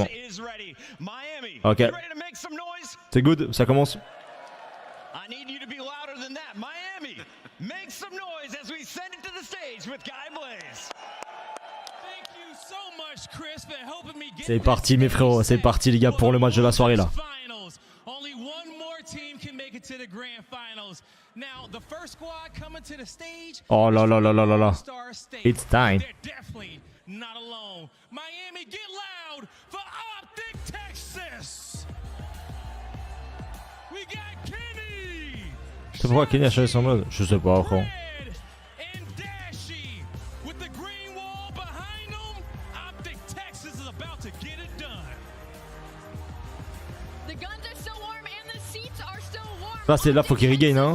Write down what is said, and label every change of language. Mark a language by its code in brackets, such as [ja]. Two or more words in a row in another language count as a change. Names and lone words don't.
[fr] Ok. C'est good, ça commence. C'est parti mes frérots, c'est parti les gars pour le match de la soirée là. Oh là là là là là là. [en] It's time. [fr] C'est pourquoi Kenny a changé son mode? Je sais pas frère. Là, faut qu'ils regain, hein.